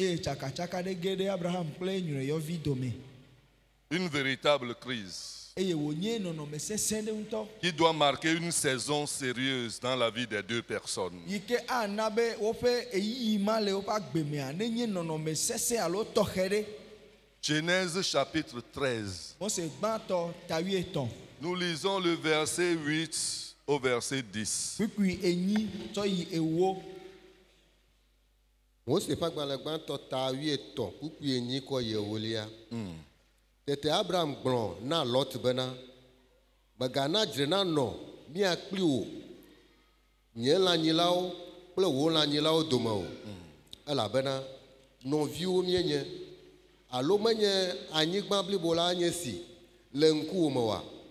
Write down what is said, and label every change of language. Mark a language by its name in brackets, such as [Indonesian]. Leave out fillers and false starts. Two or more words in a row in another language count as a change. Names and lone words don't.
[French] Une véritable crise qui doit marquer une saison sérieuse dans la vie des deux personnes. Genèse chapitre 13. Nous lisons le verset 8 au verset 10. [Ewe] Tete Abraham gblɔ na Lot bena megana dzre na nɔ mía kpli wò nye lãnyilawo kple wò lãnyilawo dome o elabena nɔviwo míenye alo menye anyigba blibo la nye si le ŋkuwò me oa